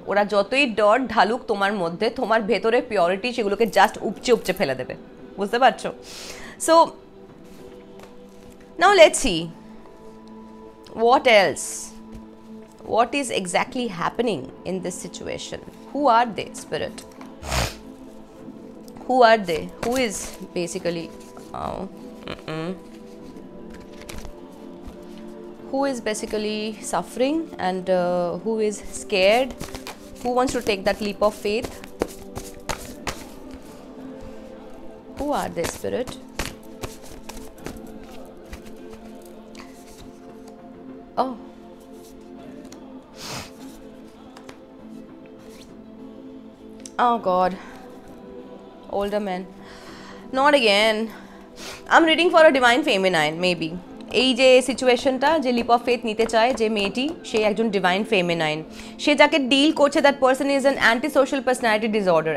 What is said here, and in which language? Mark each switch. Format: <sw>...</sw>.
<bn>ওরা যতই ডার্ট ঢালুক তোমার মধ্যে, তোমার ভেতরে পিওরিটি সেগুলোকে জাস্ট উপচে ফেলে দেবে, বুঝতে পারছো?</bn> <en>So now let's see what else, what is exactly happening in this situation. Who are they, spirit? Who are they? Who is basically who is basically suffering, and who is scared, who wants to take that leap of faith? Who are they, spirit? Oh, oh god, older men, not again. I'm reading for a divine feminine, maybe.</en> <bn>এই যে সিচুয়েশনটা, যে lip of faith নিতে চায় যে মেয়েটি, সে একজন divine feminine. সে যাকে ডিল করছে,</bn> <en>That person is an anti social personality disorder.</en>